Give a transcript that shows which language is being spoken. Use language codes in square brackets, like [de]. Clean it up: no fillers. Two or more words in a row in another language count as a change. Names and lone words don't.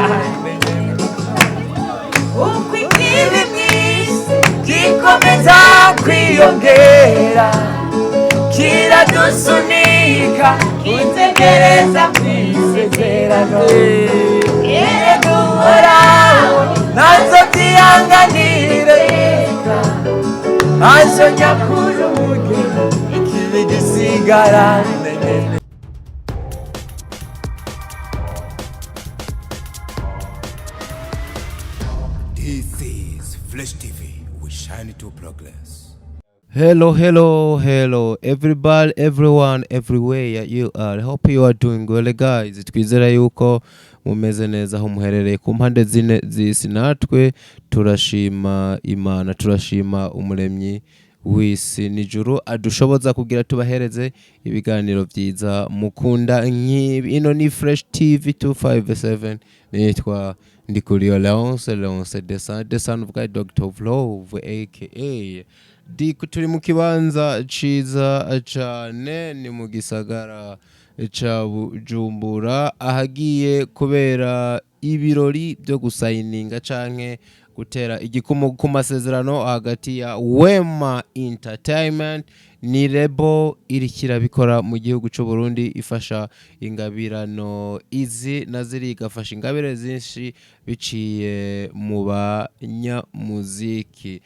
[rn] Uko ikibi mwisi gikomeza kwiyongera kiradusunika kintegereza kwisezerano. Duhoraho nazo byihanganire azo nyakuru umugeni ikibi gisigarane. [en] This is Flash TV. We shine to progress. Hello, everybody, everyone, everywhere you are. I hope you are doing well, guys. [rn] Twizera yuko mumeze neza aho muherereye ku mpande zine z'isi. Natwe turashima Imana, turashima umuremyi w'isi n'ijuru adushoboza kugira tubahereze ibiganiro byiza mukunda nk'ibi. Ino ni Fresh TV 257. Nitwa Ndikurio Leonce [en] the son of God, Doctor of Love, [rn] aka turi mu kibanza ciza cane, ni mu gisagara ca Bujumbura ahagiye kubera ibirori byo gusayininga canke gutera igikumu ku masezerano hagati ya WEMA Entertainment ni lebo irikira bikora mu gihugu cy'u Burundi ifasha ingabirano izi naziri igafasha ingabire zinshi biciye mu banyamuziki.